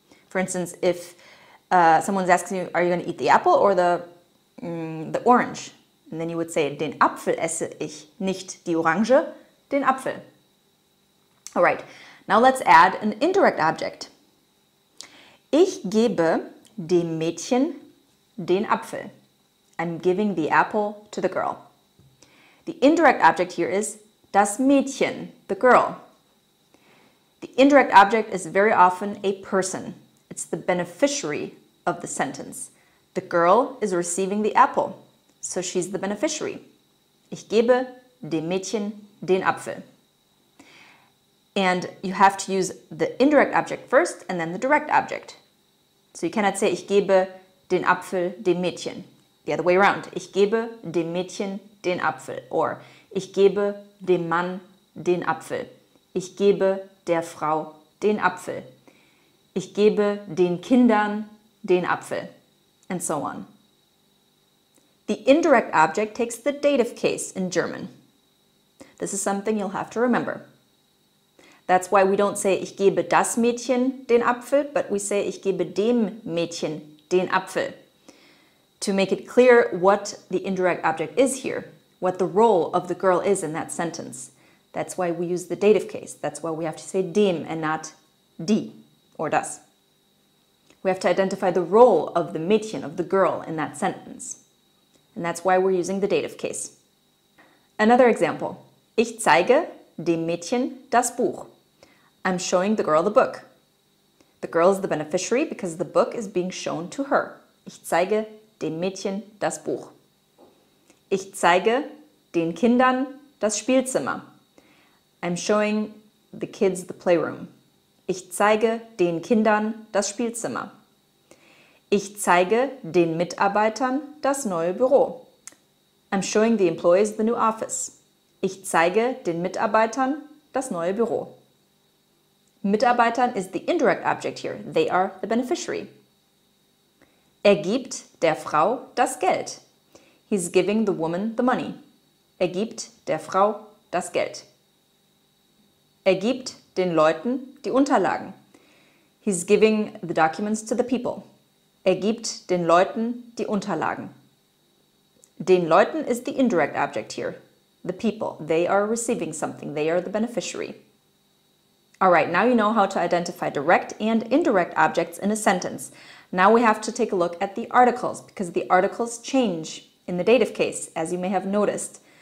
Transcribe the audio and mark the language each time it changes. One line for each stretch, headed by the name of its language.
English: For instance, if someone's asking you, are you going to eat the apple or the orange? And then you would say,
German: den Apfel esse ich, nicht die Orange, den Apfel.
English: All right, now let's add an indirect object.
German: Ich gebe dem Mädchen den Apfel.
English: I'm giving the apple to the girl. The indirect object here is das Mädchen, the girl. The indirect object is very often a person. It's the beneficiary of the sentence. The girl is receiving the apple, so she's the beneficiary.
German: Ich gebe dem Mädchen den Apfel.
English: And you have to use the indirect object first and then the direct object. So you cannot say,
German: ich gebe den Apfel dem Mädchen.
English: The other way around.
German: Ich gebe dem Mädchen den Apfel. Or ich gebe dem Mann den Apfel. Ich gebe der Frau den Apfel. Ich gebe den Kindern den Apfel.
English: And so on. The indirect object takes the dative case in German. This is something you'll have to remember. That's why we don't say, ich gebe das Mädchen den Apfel, but we say, ich gebe dem Mädchen den Apfel. To make it clear what the indirect object is here, what the role of the girl is in that sentence. That's why we use the dative case. That's why we have to say dem and not die or das. We have to identify the role of the Mädchen, of the girl in that sentence. And that's why we're using the dative case. Another example.
German: Ich zeige dem Mädchen das Buch.
English: I'm showing the girl the book. The girl is the beneficiary because the book is being shown to her.
German: Ich zeige dem Mädchen das Buch. Ich zeige den Kindern das Spielzimmer.
English: I'm showing the kids the playroom.
German: Ich zeige den Kindern das Spielzimmer. Ich zeige den Mitarbeitern das neue Büro.
English: I'm showing the employees the new office.
German: Ich zeige den Mitarbeitern das neue Büro.
English: Mitarbeitern is the indirect object here. They are the beneficiary.
German: Gibt der Frau das Geld.
English: He's giving the woman the money.
German: Gibt der Frau das Geld. Gibt den Leuten die Unterlagen.
English: He's giving the documents to the people.
German: Gibt den Leuten die Unterlagen.
English: Den Leuten is the indirect object here. The people. They are receiving something. They are the beneficiary. All right, now you know how to identify direct and indirect objects in a sentence. Now we have to take a look at the articles because the articles change in the dative case, as you may have noticed.